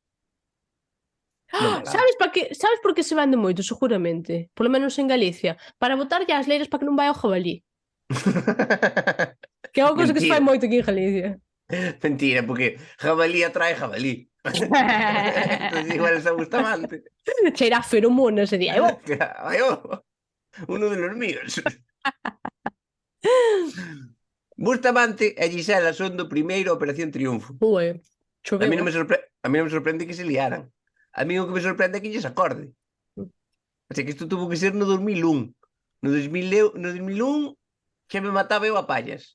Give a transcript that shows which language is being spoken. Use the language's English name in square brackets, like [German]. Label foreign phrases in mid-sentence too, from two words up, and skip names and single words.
[Galician] Sabes por que se vende moito, seguramente? Polo menos en Galicia. Para botar as leiras para que non vai ao jabalí. Que é unha cosa que se fai moito aquí en Galicia. Mentira, porque jabalí atrae jabalí. [Spanish] Entonces igual es a Bustamante. [Galician] Cheira a feromonas e di, [Spanish] uno de los míos. [Galician] Bustamante e Gisela son do primeiro Operación Triunfo. A mí non me sorprende que se liaran. A mí o que me sorprende é que lles acorde. [Spanish] O sea, [Galician] que isto tuvo que ser no 2001. No 2001 xa me mataba eu a pallas.